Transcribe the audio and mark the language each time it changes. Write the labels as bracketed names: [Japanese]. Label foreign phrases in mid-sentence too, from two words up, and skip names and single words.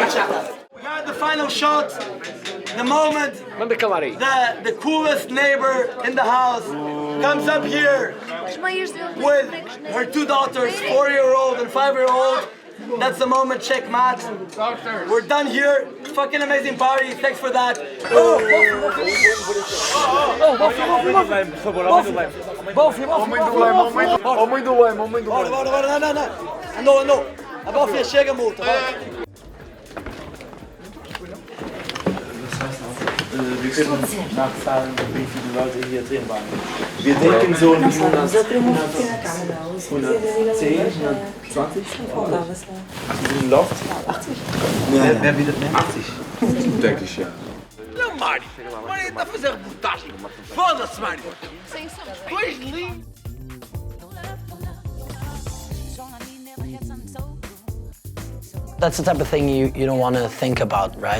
[English] We got the final shot, the moment the coolest neighbor in the house comes up here with her two daughters, 4-year-old and 5-year-old. That's the moment, checkmate. We're done here. Fucking amazing party. Thanks for that. [Portuguese] Não. A Bofia chega, multa. [German] Wir können nachfragen, wie viele Leute hier drin waren. Wir denken so 110, 120? Sie sind Loft? 80. Wer bietet mehr? 80. Denke ich, ja. [Portuguese] Não, Mário. Mário tá fazendo reportagem. Foda-se, Mário. Tu és lindo. [English] That's the type of thing you don't want to think about, right?